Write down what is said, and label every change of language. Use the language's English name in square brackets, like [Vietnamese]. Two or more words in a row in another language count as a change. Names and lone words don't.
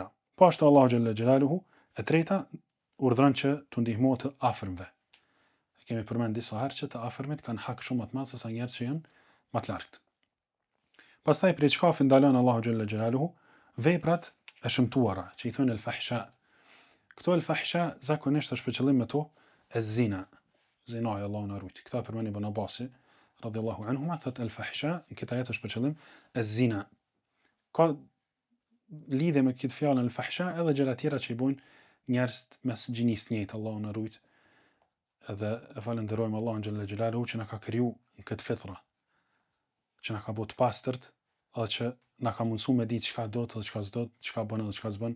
[Albanian] Po ashtu Allahu [Arabic] جل جلاله [Albanian] e treta urdhron që të ndihmohet të afërmve. Kemi përmend disa herë që të afërmit kanë hak shumë më të madh se sa njerëzit që janë më të largët. Pastaj prej çkafit ndalon Allahu [Arabic] جل جلاله [Albanian] veprat e shëmtuara, që i thonë el-fahsha. Këto el-fahsha zakonisht është për qëllim me to ez-zina. Zinaja, Allahu na ruaj. Këta përmend Ibn Abbasi [Arabic] رضي الله عنهما, [Albanian] thot el-fahsha, në këtë ajet është për qëllim ez-zina. Ka lidhje me këtë fjalën el-fahsha edhe gjëra tjera që i bojnë njerëzit mes gjinisë të njëjtë, Allahu na ruaj. Edhe e falenderojmë Allahun [Arabic] جل جلاله [Albanian] që na ka kriju në këtë fitra, që na ka bëu të pastërt, edhe që na ka mundsuar me ditë çka do të, çka s'do, çka bën edhe çka s'bën.